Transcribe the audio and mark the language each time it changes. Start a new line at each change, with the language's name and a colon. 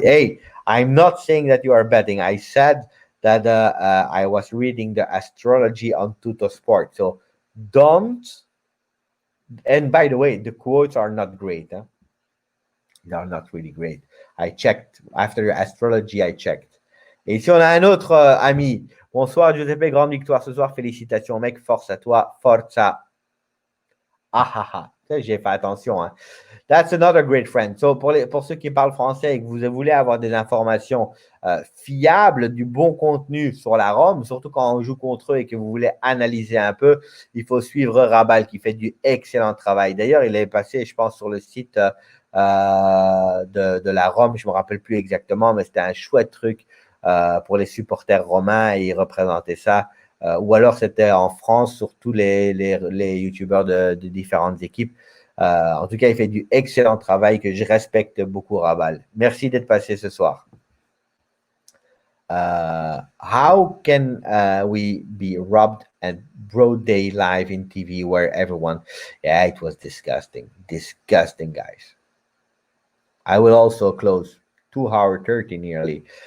English: Hey, I'm not saying that you are betting. I said that I was reading the astrology on Tuttosport. So don't. And by the way, the quotes are not great. They are not really great. I checked after astrology. I checked.
French: Et si on a un autre ami. Bonsoir Giuseppe, grande victoire ce soir. Félicitations mec, force à toi, forza. Ah ah ah. Ça, j'ai fait attention. Hein.
English: That's another great friend.
French: So, pour ceux qui parlent français et que vous voulez avoir des informations fiables, du bon contenu sur la Rome, surtout quand on joue contre eux et que vous voulez analyser un peu, il faut suivre Rabal qui fait du excellent travail. D'ailleurs, il est passé, je pense, sur le site de la Rome. Je ne me rappelle plus exactement, mais c'était un chouette truc pour les supporters romains et il représentait ça. Ou alors, c'était en France, sur tous les youtubeurs de différentes équipes. En tout cas, il fait du excellent travail que je respecte beaucoup, Rabal. Merci d'être passé ce soir.
English: How can we be robbed at broad day live in TV where everyone... Yeah, it was disgusting. Disgusting, guys. I will also close 2:30 nearly.